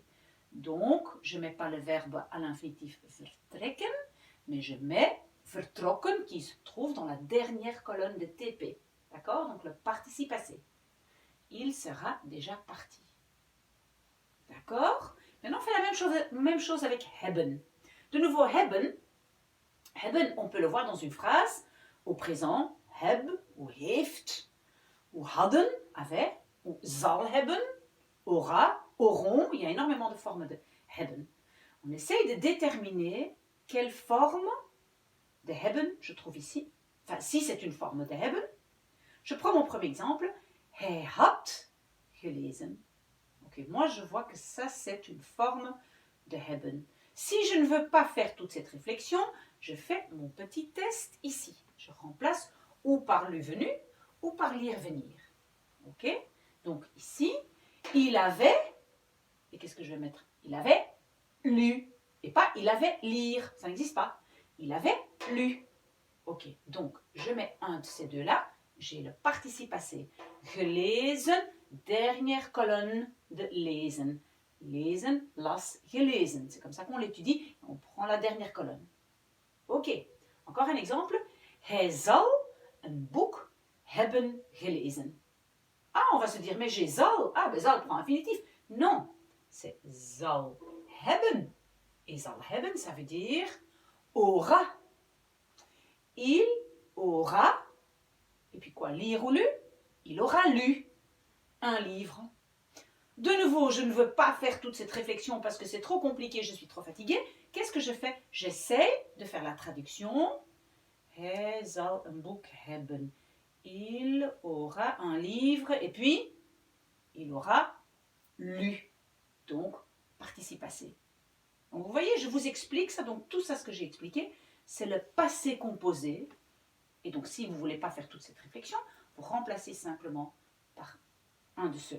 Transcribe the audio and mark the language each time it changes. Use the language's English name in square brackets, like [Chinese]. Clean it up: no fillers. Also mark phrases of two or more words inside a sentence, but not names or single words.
[French] Donc, je ne mets pas le verbe à l'infinitif vertrekken, mais je mets vertrokken qui se trouve dans la dernière colonne de TP. D'accord? Donc, le participe passé. Il sera déjà parti. D'accord? Maintenant, on fait la même chose avec hebben. De nouveau, hebben, on peut le voir dans une phrase au présent, [Dutch] heb ou heeft, ou hadden, [French] avait, ou [Dutch] zal hebben, [French] aura, auront, il y a énormément de formes de hebben. On essaye de déterminer quelle forme de hebben je trouve ici. Enfin, si c'est une forme de hebben. Je prends mon premier exemple. [Dutch] Hij had gelezen. [French] Ok, moi je vois que ça c'est une forme de hebben. Si je ne veux pas faire toute cette réflexion, je fais mon petit test ici. Je remplace ou par le venu ou par lire venir. Ok? Donc ici, il avait, et qu'est-ce que je vais mettre? Il avait lu, et pas il avait lire, ça n'existe pas. Il avait lu. Ok, donc je mets un de ces deux-là, j'ai le participe passé. Gelezen, dernière colonne de lesen. [German] Lesen, las, gelesen. [French] C'est comme ça qu'on l'étudie. On prend la dernière colonne. Ok. Encore un exemple. [Dutch] Hij zal een boek hebben gelezen. [French] Ah, on va se dire, mais j'ai zal. Ah, ben zal prend infinitif. Non, c'est [Dutch] zal hebben. Et zal hebben, [French] ça veut dire aura. Il aura, et puis quoi, lire ou lu? Il aura lu un livre. De nouveau, je ne veux pas faire toute cette réflexion parce que c'est trop compliqué, je suis trop fatiguée. Qu'est-ce que je fais? J'essaie de faire la traduction. [Dutch] Hij zal een boek hebben. [French] Il aura un livre et puis il aura lu. Donc, participe passé. Donc, vous voyez, je vous explique ça. Donc, tout ça, ce que j'ai expliqué, c'est le passé composé. Et donc, si vous ne voulez pas faire toute cette réflexion, vous remplacez simplement par un de ceux-là.